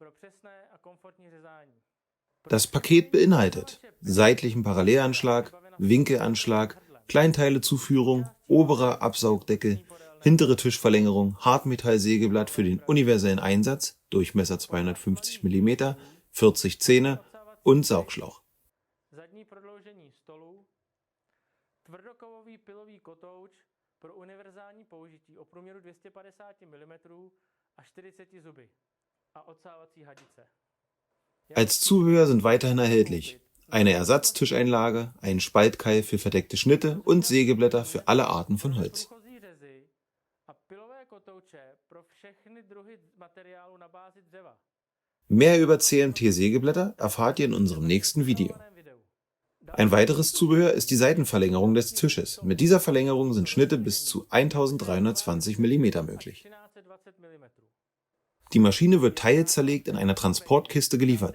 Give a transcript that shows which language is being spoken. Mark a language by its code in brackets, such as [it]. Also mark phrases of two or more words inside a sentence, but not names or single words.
[de] Das Paket beinhaltet seitlichen Parallelanschlag, Winkelanschlag, Kleinteilezuführung, oberer Absaugdeckel, hintere Tischverlängerung, Hartmetallsägeblatt für den universellen Einsatz, Durchmesser 250 mm, 40 Zähne und Saugschlauch. [cs] Tvrdokovový pilový kotouč pro univerzální použití o průměru 250 mm a 40 zuby a odsávací hadice. [de] Als Zubehör sind weiterhin erhältlich eine Ersatztischeinlage, ein Spaltkeil für verdeckte Schnitte und Sägeblätter für alle Arten von Holz. [cs] Průchozí řezy a pilové kotouče pro všechny druhy materiálu na bázi dřeva. [de] Mehr über CMT-Sägeblätter erfahrt ihr in unserem nächsten Video. Ein weiteres Zubehör ist die Seitenverlängerung des Tisches. Mit dieser Verlängerung sind Schnitte bis zu 1320 mm möglich. Die Maschine wird teilzerlegt in einer Transportkiste geliefert.